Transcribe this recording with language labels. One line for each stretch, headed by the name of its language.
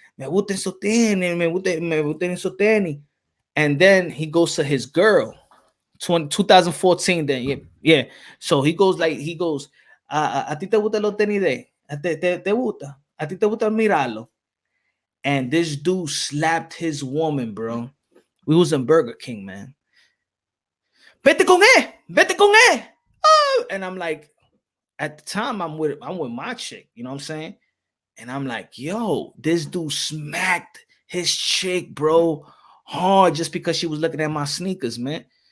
Spanish: Me gusta esos tenis, me gusta esos tenis.
English: And then he goes to his girl, 2014 then, yeah. So he goes,
Spanish: a ti te gusta los tenis de? Te gusta? A ti te gusta mirarlo?
English: And this dude slapped his woman, bro. We was in Burger King, man.
Spanish: Vete con él.
English: Oh, and I'm like, at the time, I'm with my chick, you know what I'm saying? And I'm like, yo, this dude smacked his chick, bro, hard just because she was looking at my sneakers, man.